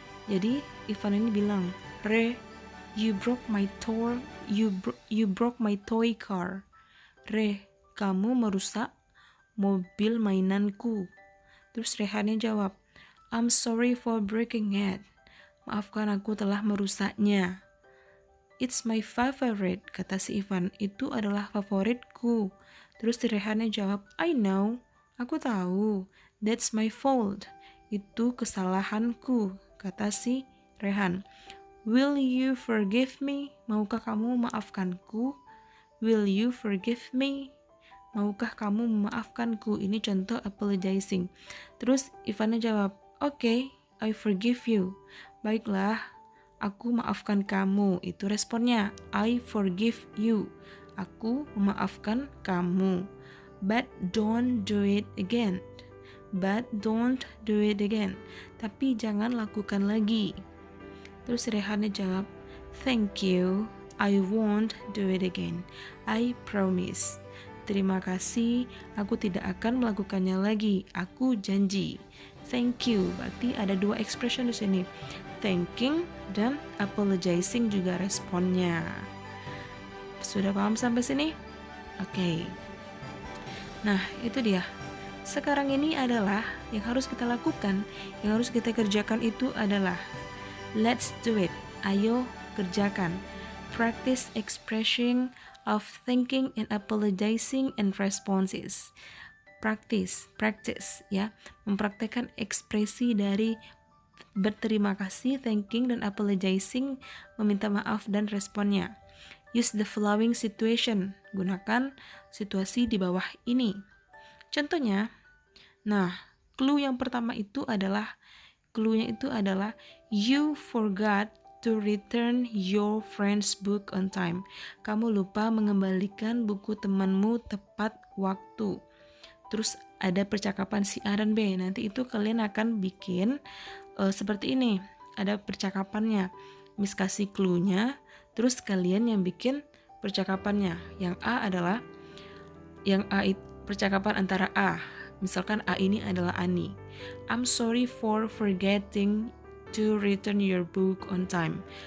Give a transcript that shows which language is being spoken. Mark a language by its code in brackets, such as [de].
[id] Jadi Ivan ini bilang, [en] You broke my toy car. [id] Re, kamu merusak mobil mainanku. Terus Rehannya jawab, [en] I'm sorry for breaking it. [id] Maafkan aku telah merusaknya. [en] It's my favorite, [id] kata si Ivan. Itu adalah favoritku. Terus Rehannya jawab, [en] I know. [id] Aku tahu. [en] That's my fault. [id] Itu kesalahanku, kata si Rehan. [en] Will you forgive me? [id] Maukah kamu memaafkanku? [en] Will you forgive me? [id] Maukah kamu memaafkanku? Ini contoh apologizing. Terus Ivannya jawab, [en] Okay, I forgive you. [id] Baiklah, aku maafkan kamu. Itu responnya, [en] I forgive you. [id] Aku memaafkan kamu. [en] But don't do it again. [id] Tapi jangan lakukan lagi. Terus Rehannya jawab, [en] Thank you, I won't do it again. I promise. [id] Terima kasih, aku tidak akan melakukannya lagi. Aku janji. [en] Thank you, [id] berarti ada dua expression di sini. Thanking dan apologizing juga responnya. Sudah paham sampai sini? Oke. Nah, itu dia. Sekarang ini adalah yang harus kita lakukan, yang harus kita kerjakan itu adalah [en] let's do it. [id] Ayo kerjakan. [en] Practice expressing of thinking and apologizing and responses. Practice ya. [id] Mempraktekkan ekspresi dari berterima kasih, thanking, dan apologizing, meminta maaf dan responnya. [en] Use the following situation. [id] Gunakan situasi di bawah ini. Contohnya, nah, clue yang pertama itu adalah, clue-nya itu adalah [en] you forgot to return your friend's book on time. [id] Kamu lupa mengembalikan buku temanmu tepat waktu. Terus ada percakapan si A dan B. Nanti itu kalian akan bikin seperti ini. Ada percakapannya. Miss kasih clue-nya, terus kalian yang bikin percakapannya. Yang A adalah percakapan antara A. Misalkan A ini adalah Ani. [en] I'm sorry for forgetting to return your book on time.